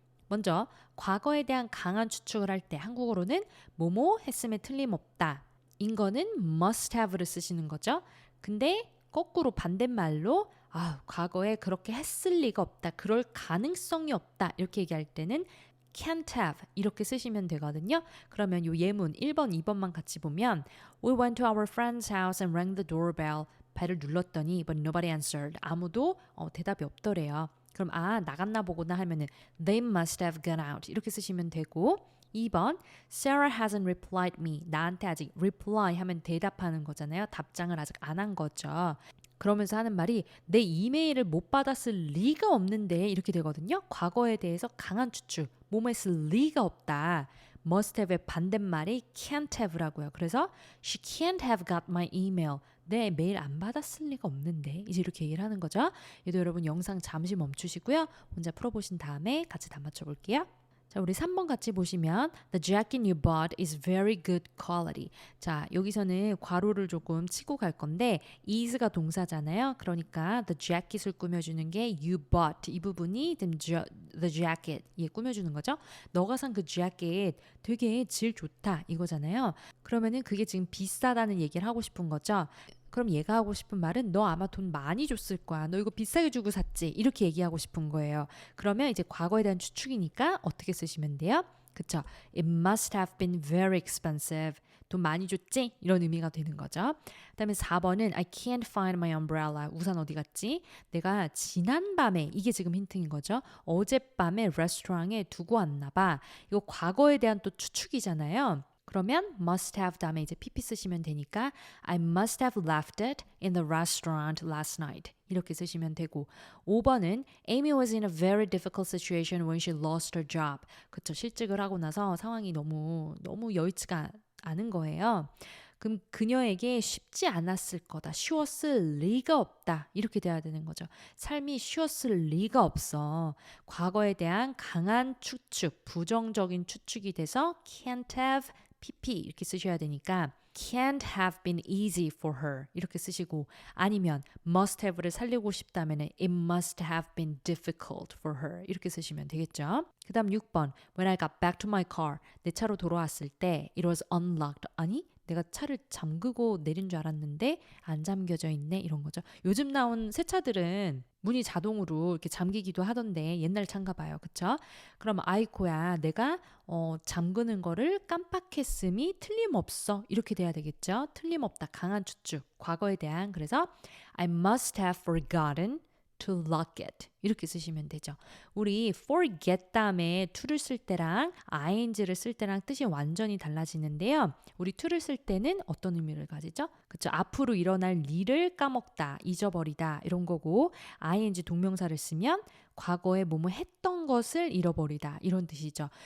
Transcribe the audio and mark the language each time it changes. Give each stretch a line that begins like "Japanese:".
Korean: 먼저 과거에 대한 강한 추측을 할 때 한국어로는 뭐뭐 했음에 틀림없다. 인 거는 must have를 쓰시는 거죠. 근데 거꾸로 반대말로 과거에 그렇게 했을 리가 없다. 그럴 가능성이 없다. 이렇게 얘기할 때는 can't have 이렇게 쓰시면 되거든요. 그러면 요 예문 1번, 2번만 같이 보면
English: We went to our friend's house and rang the doorbell.
Korean: 벨을 눌렀더니
English: but nobody answered.
Korean: 아무도 대답이 없더래요. 그럼 나갔나 보구나 하면은
English: They must have gone out.
Korean: 이렇게 쓰시면 되고 2번
English: Sarah hasn't replied me.
Korean: 나한테 아직 reply 하면 대답하는 거잖아요. 답장을 아직 안 한 거죠. 그러면서 하는 말이 내 이메일을 못 받았을 리가 없는데 이렇게 되거든요. 과거에 대해서 강한 추측. 뭐뭐 했을 리가 없다.
English: must have의 반대말이 can't have라고요. 그래서 she can't have got my email.
Korean: 내 메일 안 받았을 리가 없는데 이제 이렇게 얘기를 하는 거죠. 얘도 여러분 영상 잠시 멈추시고요. 혼자 풀어보신 다음에 같이 다 맞춰볼게요. 자, 우리 3번 같이 보시면
English: The jacket you bought is very good quality.
Korean: 자, 여기서는 괄호를 조금 치고 갈 건데 is가 동사잖아요. 그러니까 the jacket을 꾸며주는 게 you bought 이 부분이 the jacket 예, 꾸며주는 거죠. 너가 산 그 jacket 되게 질 좋다 이거잖아요. 그러면은 그게 지금 비싸다는 얘기를 하고 싶은 거죠. 그럼 얘가 하고 싶은 말은 너 아마 돈 많이 줬을 거야. 너 이거 비싸게 주고 샀지. 이렇게 얘기하고 싶은 거예요. 그러면 이제 과거에 대한 추측이니까 어떻게 쓰시면 돼요? 그쵸?
English: It must have been very expensive.
Korean: 돈 많이 줬지? 이런 의미가 되는 거죠. 그다음에 4번은
English: I can't find my umbrella.
Korean: 우산 어디 갔지? 내가 지난밤에 이게 지금 힌트인 거죠. 어젯밤에 레스토랑에 두고 왔나 봐. 이거 과거에 대한 또 추측이잖아요. 그러면 must have 다음에 이제 pp 쓰시면 되니까
English: I must have left it in the restaurant last night.
Korean: 이렇게 쓰시면 되고 5번은
English: Amy was in a very difficult situation when she lost her job.
Korean: 그쵸. 실직을 하고 나서 상황이 너무 여의치가 않은 거예요. 그럼 그녀에게 쉽지 않았을 거다. 쉬웠을 리가 없다. 이렇게 돼야 되는 거죠. 삶이 쉬웠을 리가 없어. 과거에 대한 강한 추측, 부정적인 추측이 돼서 can't have pp 이렇게 쓰셔야 되니까
English: can't have been easy for her
Korean: 이렇게 쓰시고 아니면 must have를 살리고 싶다면
English: it must have been difficult for her
Korean: 이렇게 쓰시면 되겠죠. 그 다음 6번
English: When I got back to my car
Korean: 내 차로 돌아왔을 때
English: it was unlocked
Korean: 아니 내가 차를 잠그고 내린 줄 알았는데 안 잠겨져 있네 이런 거죠. 요즘 나온 새 차들은 문이 자동으로 이렇게 잠기기도 하던데 옛날 차인가 봐요. 그쵸? 그럼 아이코야 내가 잠그는 거를 깜빡했음이 틀림없어. 이렇게 돼야 되겠죠? 틀림없다. 강한 추측. 과거에 대한 그래서
English: I must have forgotten to lock it.
Korean: 이렇게 쓰시면 되죠. 우리 forget 다음에 to를 쓸 때랑 ing를 쓸 때랑 뜻이 완전히 달라지는데요. 우리 to를 쓸 때는 어떤 의미를 가지죠? 그쵸? 앞으로 일어날 일을 까먹다, 잊어버리다 이런 거고 ing 동명사를 쓰면 과거에 뭐뭐 했던 것을 잃어버리다 이런 뜻이죠.